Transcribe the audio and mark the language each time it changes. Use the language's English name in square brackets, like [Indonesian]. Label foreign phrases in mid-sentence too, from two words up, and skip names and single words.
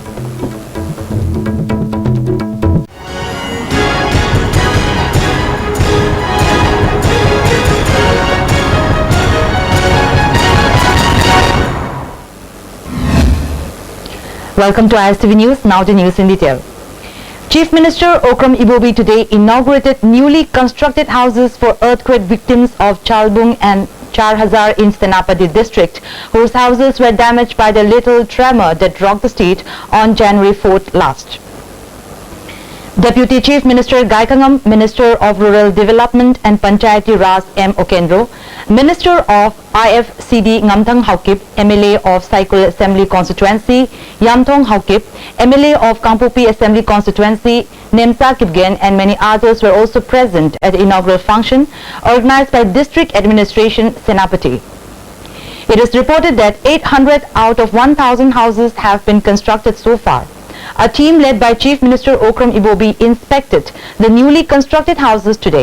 [English] Welcome to ISTV News, now the news in detail. Chief Minister Okram Ibobi today inaugurated newly constructed houses for earthquake victims of Chalbung and Charhazar in Senapati district, whose houses were damaged by the little tremor that rocked the state on January 4th last. Deputy Chief Minister Gaikangam, Minister of Rural Development and Panchayati Raj M. Okendro, Minister of IFCD Ngamthang Haukip, MLA of Saikul Assembly Constituency, Yamthong Haukip, MLA of Kampupi Assembly Constituency, Nemsa Kipgen and many others were also present at the inaugural function organized by District Administration Senapati. It is reported that 800 out of 1,000 houses have been constructed so far. A team led by Chief Minister Okram Ibobi inspected the newly constructed houses today.